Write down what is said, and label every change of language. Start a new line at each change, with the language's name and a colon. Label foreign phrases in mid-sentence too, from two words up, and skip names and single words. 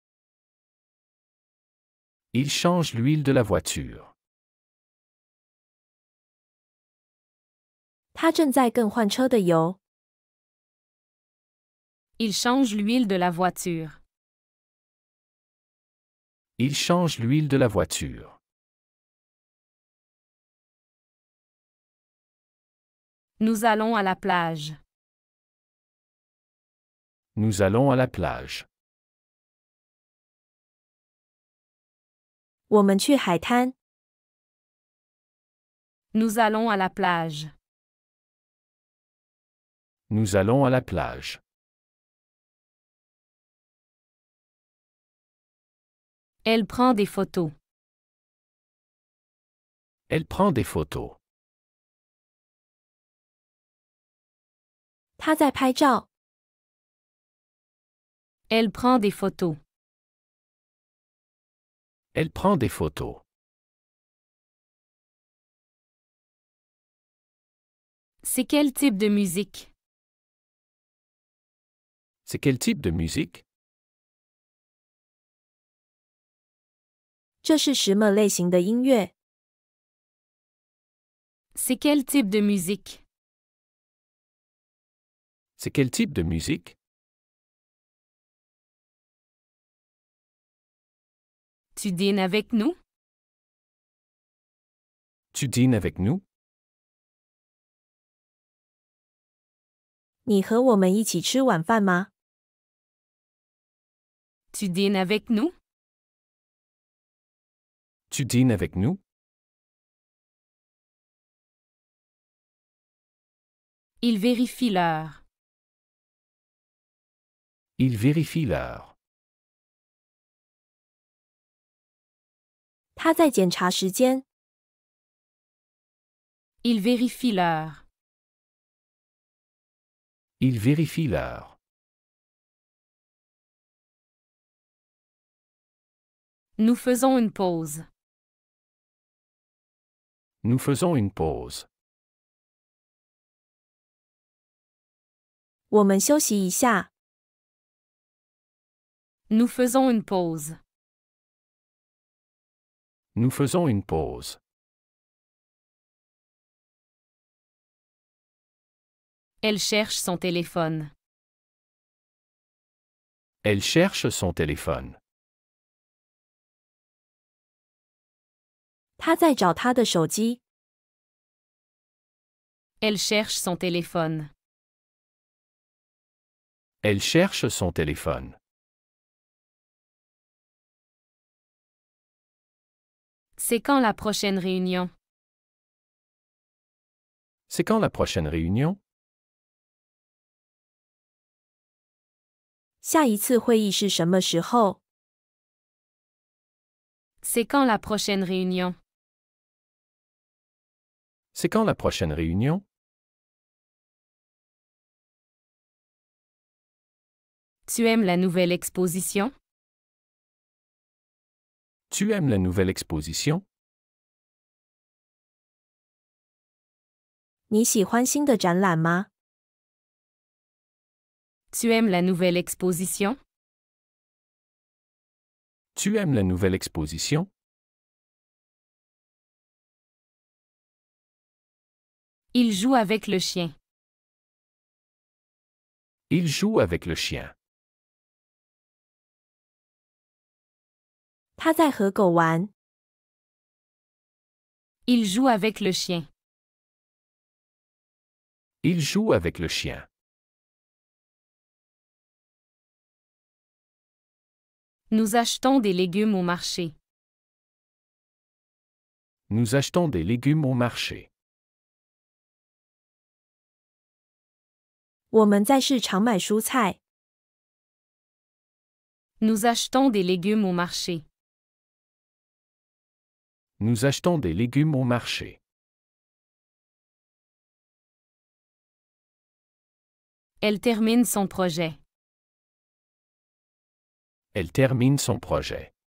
French: Il change l'huile de la voiture.
Chinese: 他正在更换车的油。
French: Il change l'huile de la voiture. Il change l'huile de la voiture. Nous allons à la plage. Nous allons à la plage.
Chinese: 我们去海滩。
French: Nous allons à la plage. Nous allons à la plage. Elle prend des photos. Elle prend des photos.
Chinese: 他在拍照。
French: Elle prend des photos. Elle prend des photos. C'est quel type de musique? C'est quel type de musique?
Chinese: 这是什么类型的音乐？
French: C'est quel type de musique? C'est quel type de musique? Tu dînes avec nous? Tu dînes avec nous?
Chinese: 你和我们一起吃晚饭吗？
French: Tu dînes avec nous? Tu dînes avec nous? Il vérifie l'heure. Il vérifie l'heure.
Chinese: 他在检查时间。
French: Il vérifie l'heure. Il vérifie l'heure. Nous faisons une pause. Nous faisons une pause.
Chinese: 我们休息一下。
French: Nous faisons une pause. Nous faisons une pause. Elle cherche son téléphone. Elle cherche son téléphone.
Chinese: 他在找他的手机。
French: Elle cherche son téléphone. Elle cherche son téléphone. C'est quand la prochaine réunion? C'est quand la prochaine réunion?
Chinese: 下一次会议是什么时候？
French: C'est quand la prochaine réunion? C'est quand la prochaine réunion? Tu aimes la nouvelle exposition? Tu aimes la nouvelle exposition?
Chinese: 你喜欢新的展览吗？
French: Tu aimes la nouvelle exposition? Tu aimes la nouvelle exposition? Il joue avec le chien. Il joue avec le chien.
Chinese: 他在和狗玩。
French: Il joue avec le chien. Il joue avec le chien. Nous achetons des légumes au marché. Nous achetons des légumes au marché.
Chinese: 我们在市场买蔬菜。
French: Nous achetons des légumes au marché. Nous achetons des légumes au marché. Elle termine son projet. Elle termine son projet.